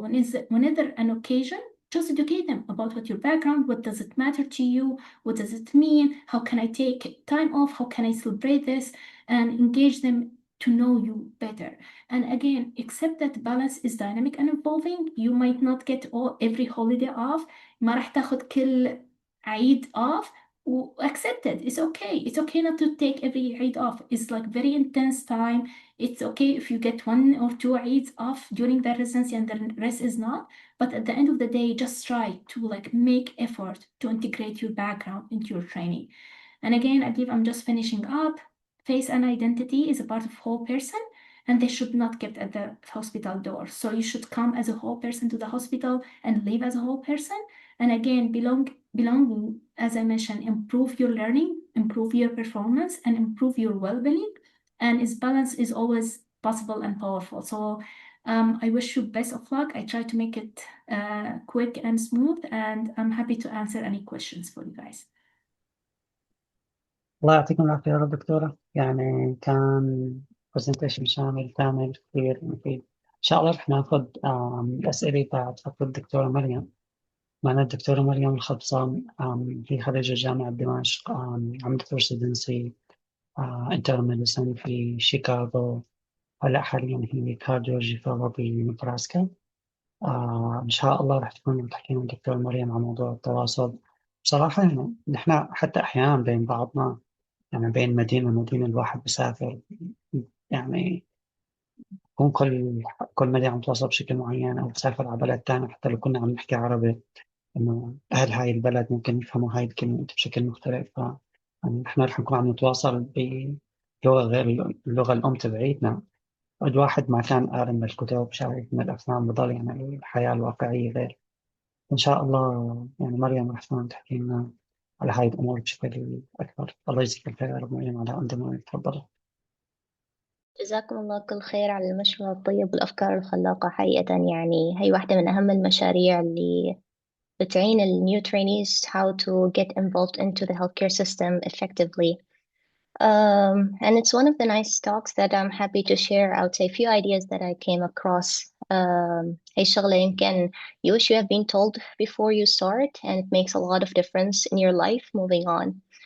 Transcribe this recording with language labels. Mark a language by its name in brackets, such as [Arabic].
[English] Whenever an occasion, just educate them about what your background, what does it matter to you, what does it mean, how can I take time off, how can I celebrate this, and engage them to know you better. And again, accept that balance is dynamic and evolving. You might not get every holiday off. [Arabic] ما رح تاخد كل عيد off. [English] Accept it. It's okay. It's okay not to take every Eid off. It's like very intense time. It's okay if you get 1 or 2 Eids off during the residency and the rest is not. But at the end of the day, just try to like make effort to integrate your background into your training. And again, I believe I'm just finishing up. Face and identity is a part of whole person, and they should not kept at the hospital door. So you should come as a whole person to the hospital and live as a whole person. And again, belonging, as I mentioned, improve your learning, improve your performance, and improve your well-being. And its balance is always possible and powerful. So I wish you best of luck. I try to make it quick and smooth, and I'm happy to answer any questions for you guys. [Arabic] الله يعطيكم العافية يا رب دكتورة، يعني كان برزنتيشن شامل كامل كثير مفيد. إن شاء الله رح ناخذ الأسئلة بعد فترة الدكتورة مريم. معنا الدكتورة مريم الخبصة، هي خريجة جامعة دمشق، عملت ريزيدنسي internal medicine في شيكاغو. هلا حاليا هي كارديولوجي فيلو بنبراسكا. إن شاء الله رح تكون تحكي مع دكتور مريم عن موضوع التواصل. بصراحة يعني نحن حتى أحيانا بين بعضنا، يعني بين مدينة ومدينة الواحد بيسافر، يعني بكون كل مدينة عم تواصل بشكل معين، أو بسافر على بلد تاني حتى لو كنا عم نحكي عربي، إنه أهل هاي البلد ممكن يفهموا هاي الكلمة بشكل مختلف. يعني نحن رح نكون عم نتواصل بلغة غير اللغة الأم تبعيتنا. الواحد ما كان قارن من الكتب، شايف من الأفلام، بضل يعني الحياة الواقعية غير. إن شاء الله يعني مريم رح تكون تحكي لنا على هاي الأمور بشكل أكبر. الله يجزيك الخير يا رب مريم على قد تفضل. جزاكم الله كل خير على المشروع الطيب والأفكار الخلاقة. حقيقة يعني هي واحدة من أهم المشاريع اللي بتعين ال [English] new trainees how to get involved into the healthcare system effectively. And it's one of the nice talks that I'm happy to share. I would say a few ideas that I came across. [Arabic] هي شغلة يمكن [English] you wish you have been told before you start, and it makes a lot of difference in your life moving on.